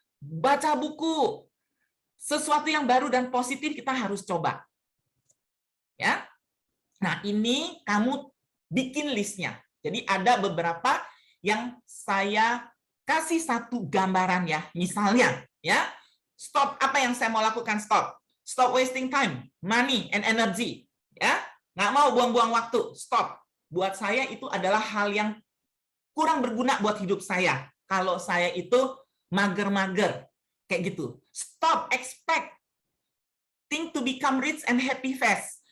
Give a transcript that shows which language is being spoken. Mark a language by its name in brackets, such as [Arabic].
[Indonesian] Baca buku, sesuatu yang baru dan positif kita harus coba. Ya. Nah, ini kamu bikin listnya. Jadi ada beberapa yang saya kasih satu gambaran ya. Misalnya, ya, stop, apa yang saya mau lakukan? [English] Stop. Stop wasting time, money, and energy. [Indonesian] Ya, nggak mau buang-buang waktu. Stop. Buat saya itu adalah hal yang kurang berguna buat hidup saya. Kalau saya itu mager-mager, kayak gitu. [English] Stop, expect, think to become rich and happy fast.